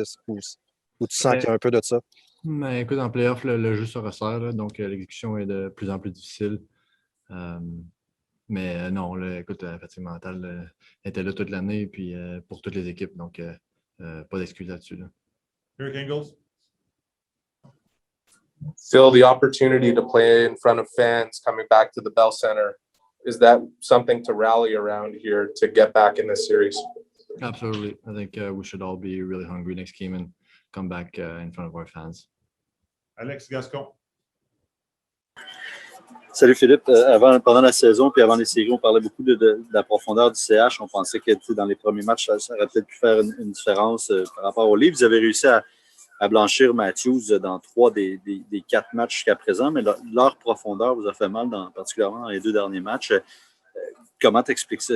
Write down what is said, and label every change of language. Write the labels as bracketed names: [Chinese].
[French] Ou tu sens qu'il y a un peu de ça? Mais écoute, en playoff, le jeu se resserre, là, donc l'exécution est de plus en plus difficile. Mais non, là, écoute, la fatigue mentale était là toute l'année, puis pour toutes les équipes, donc pas d'excuses là-dessus. Là. Eric Engels. [English] Phil, the opportunity to play in front of fans coming back to the Bell Center, is that something to rally around here to get back in this series? Absolutely. I think we should all be really hungry next game and come back in front of our fans. [French] Alex Gascon. Salut Philippe. Pendant la saison puis avant les séries, on parlait beaucoup de la profondeur du CH. On pensait que dans les premiers matchs, ça aurait peut-être pu faire une différence par rapport au Leafs. Vous avez réussi à blanchir Matthews dans 3 des 4 matchs jusqu'à présent, mais leur profondeur vous a fait mal, particulièrement dans les 2 derniers matchs. Comment t'expliques ça?